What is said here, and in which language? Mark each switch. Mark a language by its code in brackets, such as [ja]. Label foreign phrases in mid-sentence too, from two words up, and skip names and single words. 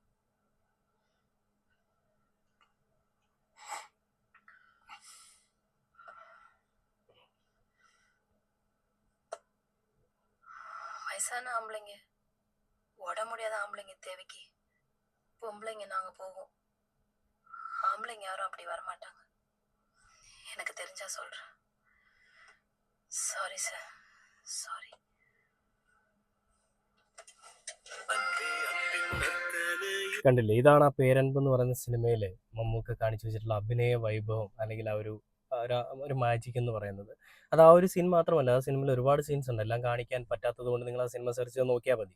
[ta] வயசான ஆம்பளைங்க, உட முடியாத ஆம்பளைங்க தேவைக்கு பொம்பளைங்க நாங்க போவோம். ஆம்பளைங்க யாரும் அப்படி வரமாட்டாங்க. எனக்கு தெரிஞ்சா சொல்றேன். சாரி சார், சாரி. [ml] കണ്ടില്ലേ, ഇതാണ് ആ പേരൻപ് എന്ന് പറയുന്ന സിനിമയിൽ മമ്മൂക്ക കാണിച്ചു വെച്ചിട്ടുള്ള അഭിനയ വൈഭവം, അല്ലെങ്കിൽ ആ ഒരു ഒരു മാജിക് എന്ന് പറയുന്നത്. അത് ആ ഒരു സീൻ മാത്രമല്ല, ആ സിനിമയിൽ ഒരുപാട് സീൻസ് ഉണ്ട്. എല്ലാം കാണിക്കാൻ പറ്റാത്തത് കൊണ്ട് നിങ്ങൾ ആ സിനിമ സെർച്ച് ചെയ്ത് നോക്കിയാൽ മതി.